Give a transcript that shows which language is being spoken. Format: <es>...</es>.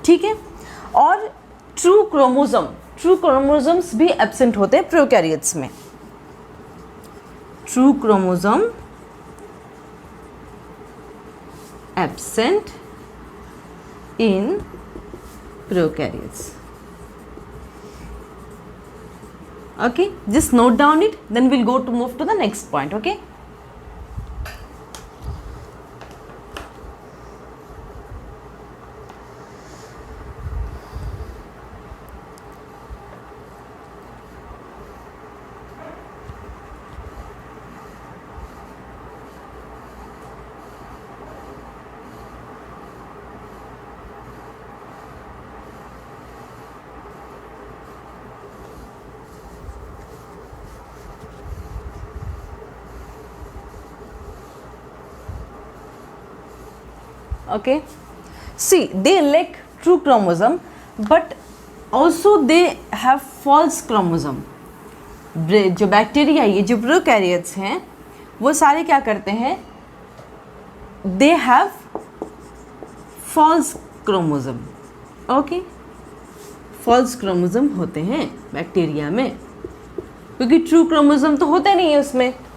<hi>ठीक है, और ट्रू क्रोमोसोम्स भी एब्सेंट होते हैं प्रोकैरियोट्स में.</hi> <en>True chromosome absent in prokaryotes. Okay, just note down it, then we'll go to move to the next point. Okay, okay, see, they lack true chromosome but also they have false chromosome.</en> <hi>जो bacteria, ये जो prokaryotes हैं वो सारे क्या करते हैं,</hi> <en>they have false chromosome.</en> <hi>Okay, false chromosome होते हैं बैक्टीरिया में, क्योंकि ट्रू क्रोमोसोम तो होते नहीं है उसमें.</hi>